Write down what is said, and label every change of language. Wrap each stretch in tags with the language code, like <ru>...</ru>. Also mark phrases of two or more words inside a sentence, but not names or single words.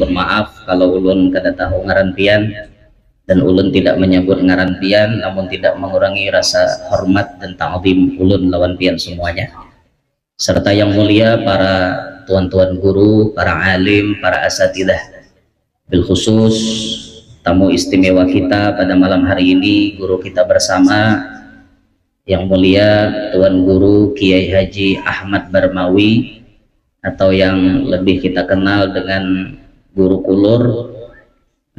<bjn>Bermaaf kalau ulun kada tahu ngaran pian dan ulun tidak menyebut ngaran pian, namun tidak mengurangi rasa hormat dan ta'zim ulun lawan pian semuanya.</bjn> <id>Serta yang mulia para tuan-tuan guru, para alim, para asatidah.</id> <ar>بالخصوص</ar> <id>tamu istimewa kita pada malam hari ini, guru kita bersama yang mulia Tuan Guru Kiai Haji Ahmad Barmawi, atau yang lebih kita kenal dengan Guru Kulur.</id>